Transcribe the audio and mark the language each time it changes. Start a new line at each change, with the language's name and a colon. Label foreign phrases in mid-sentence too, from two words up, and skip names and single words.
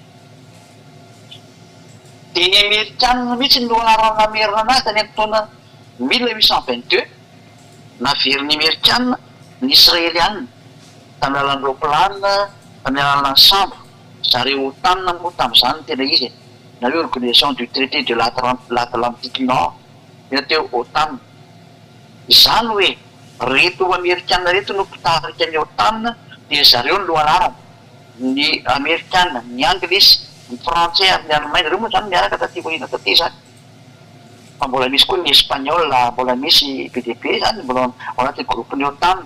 Malagasy: Dia ny Amerikanina mihitsy no anarana merina anazy tany amin'ny taona 1822. Naveriny Amerikanina ny Israelianina tamy alalan'ny roplanina, tamy alalan'ny sambo. Zareo tanina moa tamin'izany no tena izy. Na hoe organisation du traité de l'Atlantique Nord, ina teo OTAN. Izany hoe reto Amerikanina reto no mpitarika ny OTAN dia zareo no lohanarana. Ny Amerikanina, ny Anglisy, ny Frantsay ary ny Allemagne reo moa zany miaraka taty aoriana taty zany. Fa mbola misy koa ny Espagnol, mbola misy PDB zany, mbola ao anatin'ny groupe-ny OTAN.